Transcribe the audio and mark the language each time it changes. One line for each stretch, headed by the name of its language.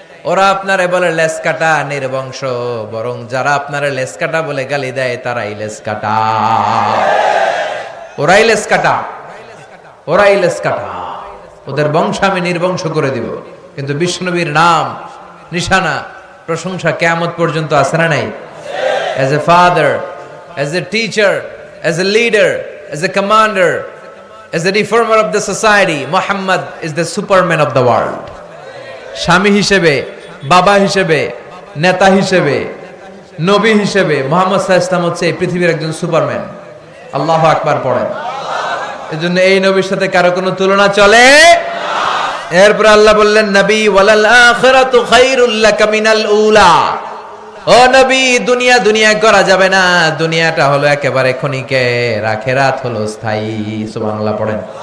Bangla: ওরা আপনারে বলে লেস কাটা, নির্বংশ, বরং যারা আপনারে লেস কাটা বলে গালি দেয় তারাই লেস কাটা, ওরাই লেস কাটা, ওরাই লেস কাটা, ওদের বংশ আমি নির্বংশ করে দিব। কিন্তু বিশ্বনবীর নাম, নিশানা, প্রশংসা কিয়ামত পর্যন্ত আছে না নাই?
English: As a father, as a teacher, as a leader, as a commander, as a reformer of the society, Muhammad is the superman of the world.
Bangla: স্বামী হিসেবে, বাবা হিসেবে, নেতা হিসেবে, নবী হিসেবে মুহাম্মদ সাল্লাল্লাহু আলাইহি ওয়াসাল্লাম হচ্ছে এই পৃথিবীর একজন সুপারম্যান। আল্লাহু আকবার পড়েন। এজন্য এই নবীর সাথে কারো কোনো তুলনা চলে না। এরপর আল্লাহ বললেন নবী
Arabic: ওয়ালাল আখিরাতু খায়রুল লাকা মিনাল উলা,
Bangla: ও নবী দুনিয়া দুনিয়া করা যাবে না, দুনিয়াটা হলো একেবারে ক্ষণিকের, আখিরাত হলো স্থায়ী। সুবহানাল্লাহ পড়েন।